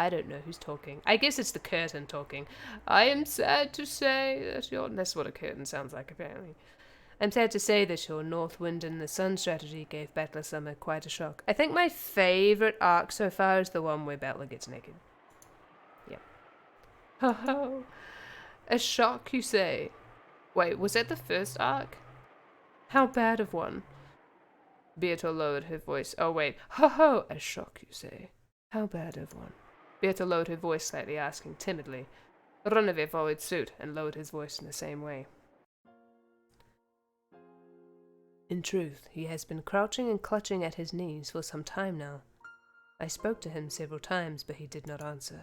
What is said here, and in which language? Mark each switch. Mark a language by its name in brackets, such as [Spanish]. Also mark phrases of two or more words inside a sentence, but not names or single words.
[English] I don't know who's talking. I guess it's the curtain talking. I am sad to say that your... That's what a curtain sounds like, apparently. I'm sad to say that your North Wind and the Sun strategy gave Battler Summer quite a shock. I think my favourite arc so far is the one where Battler gets naked. Yep. Ho ho. A shock, you say? Wait, was that the first arc? How bad of one? Beata lowered her voice. Oh, wait. Ho ho! A shock, you say? How bad of one? Beata lowered her voice slightly, asking timidly. Runave followed suit and lowered his voice in the same way. In truth, he has been crouching and clutching at his knees for some time now. I spoke to him several times, but he did not answer.